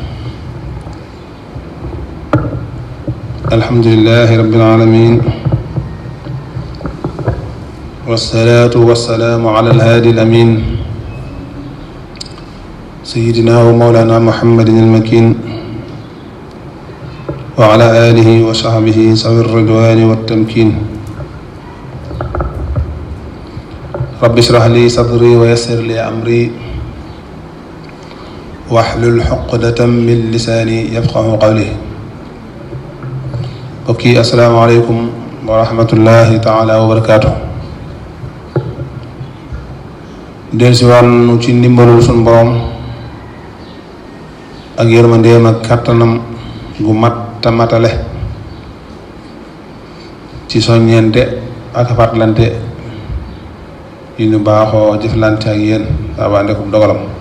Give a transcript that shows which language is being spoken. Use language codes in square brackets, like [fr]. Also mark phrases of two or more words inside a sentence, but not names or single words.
[ar] الحمد لله رب العالمين، والصلاة والسلام على الهادي الأمين سيدنا ومولانا محمد المكين وعلى آله وصحبه ذوي الرضوان والتمكين. رب اشرح لي صدري ويسر لي أمري واحلل عقدة من لساني يفقه قولي. okki السلام عليكم ورحمة الله تعالى وبركاته. [wo] dellusiwaat ci ndimbalul sunu borom ak yërmandeem ak kàttanam gu mat te matale ci soññeente ak fàttalante yu ñu baaxoo jëflante ak yéen waabaande ko dogalam.